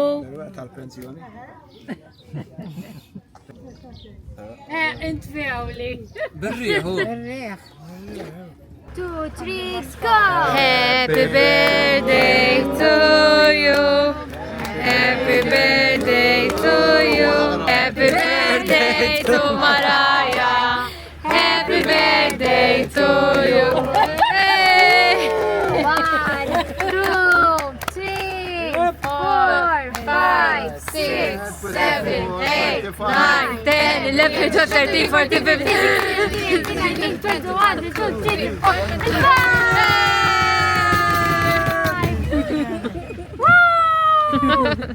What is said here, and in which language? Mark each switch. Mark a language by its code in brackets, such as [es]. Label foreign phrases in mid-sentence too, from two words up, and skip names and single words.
[mt] tal-pensjoni. Int fjawli. [ar] بالريح [en] 2, 3, go! Happy birthday to you. Happy birthday to you. Happy birthday to Mariah. Happy birthday to you. Hey! 1, 2, 3, 4, 5, 6, 7, 8, 9, 10, 11, 12, 13, 14, 15, 16, 21, 22, 23, 24.